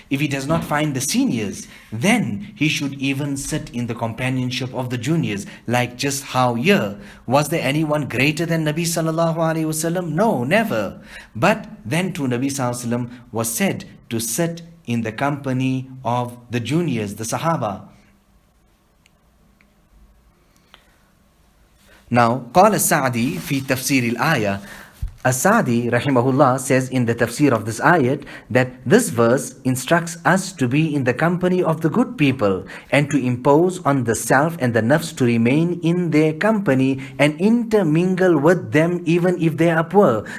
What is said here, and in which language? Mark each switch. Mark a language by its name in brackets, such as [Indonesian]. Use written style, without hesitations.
[English] If he does not find the seniors, then he should even sit in the companionship of the juniors. Like just how here, was there anyone greater than Nabi sallallahu alaihi wasallam? No, never. But then to Nabi sallallahu alaihi wasallam was said to sit in the company of the juniors, the Sahaba. [Arabic] Now, قال السعدي في تفسير الآية. [English] As-Sa'di rahimahullah says in the tafsir of this ayat that this verse instructs us to be in the company of the good people and to impose on the self and the nafs to remain in their company and intermingle with them even if they are poor.